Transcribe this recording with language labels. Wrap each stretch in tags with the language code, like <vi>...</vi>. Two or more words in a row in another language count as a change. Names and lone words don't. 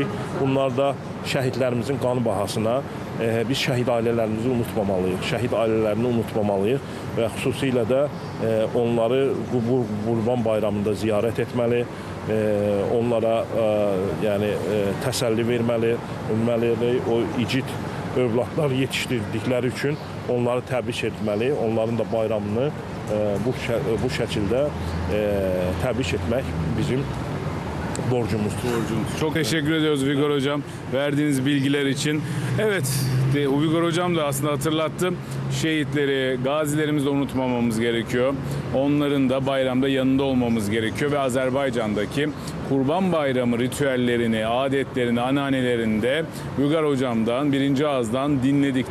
<az>Bunlar da şəhidlərimizin qanı bahasına biz şəhid ailələrimizi unutmamalıyıq, şəhid ailələrini unutmamalıyıq və xüsusilə də onları Qurban bayramında ziyarət etməli, onlara yəni təsəlli verməli, o igid övladlar yetişdirdikləri üçün onları təbrik etməli, onların da bayramını bu şəkildə təbrik etmək bizim borcumuzdur.</az> <tr>Çok teşekkür ediyoruz Uygur Hocam verdiğiniz bilgiler için. Evet, Uygur Hocam da aslında hatırlattı. Şehitleri, gazilerimizi de unutmamamız gerekiyor. Onların da bayramda yanında olmamız gerekiyor ve Azerbaycan'daki Kurban Bayramı ritüellerini, adetlerini, anneannelerini de Uygur Hocam'dan, birinci ağızdan dinledik.</tr>